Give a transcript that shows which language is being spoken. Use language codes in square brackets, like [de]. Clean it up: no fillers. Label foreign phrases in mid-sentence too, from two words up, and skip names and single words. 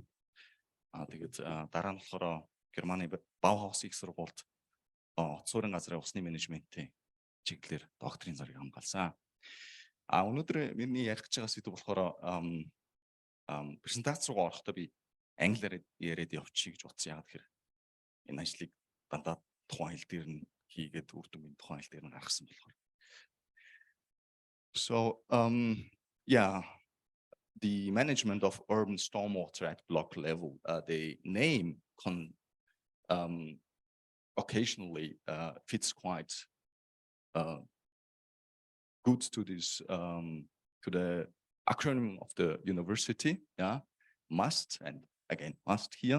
[mn] Тэгээд дараа нь болохоор Германы Баухаус их сургуульд Цорын газрын усны менежментийн чиглэлээр докторийн зориг хамгаалсан. Өнөөдөр миний ярих гэж байгаа сэдв болохоор презентац руу орохдоо би англиар яриад явчих гэж бодсон. Яг тэгэхээр энэ ажлыг дандаа тухайн хэл дээр нь хийгээд үр дүнгийн тухайн хэл дээр нь гаргасан болохоор. [en] So yeah, the management of urban stormwater at block level, the name occasionally fits quite good to this to the acronym of the university, yeah, must, and again, must here.